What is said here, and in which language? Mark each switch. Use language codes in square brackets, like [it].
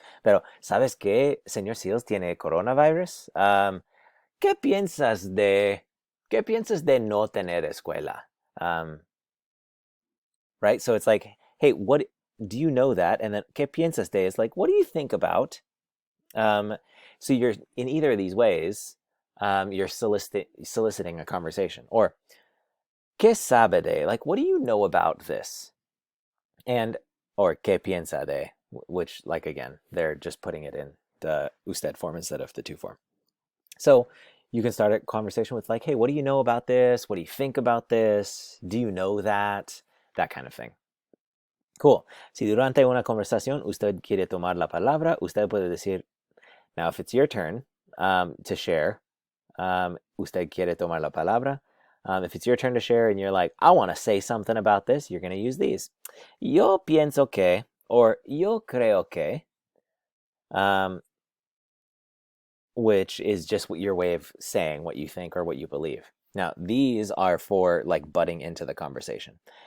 [es] Pero, ¿sabes que Señor Seals tiene coronavirus? ¿Qué piensas de no tener escuela? [en] Right? So it's like, hey, what do you know that? And then [es] ¿qué piensas de [en] is like, what do you think about? So you're in either of these ways, you're soliciting a conversation. Or [es] ¿qué sabe de? [en] Like, what do you know about this? And or [es] ¿qué piensa de? [en] Which, like, again, they're just putting it in the usted form instead of the to form. So you can start a conversation with like, hey, what do you know about this? What do you think about this? Do you know that? That kind of thing. Cool. [es] Si durante una conversación usted quiere tomar la palabra, usted puede decir, [en] now if it's your turn to share, [es] usted quiere tomar la palabra. [en] If it's your turn to share and you're like, I want to say something about this, you're going to use these. [es] Yo pienso que, [en] or [es] yo creo que, [en] which is just your way of saying what you think or what you believe. Now, these are for like butting into the conversation.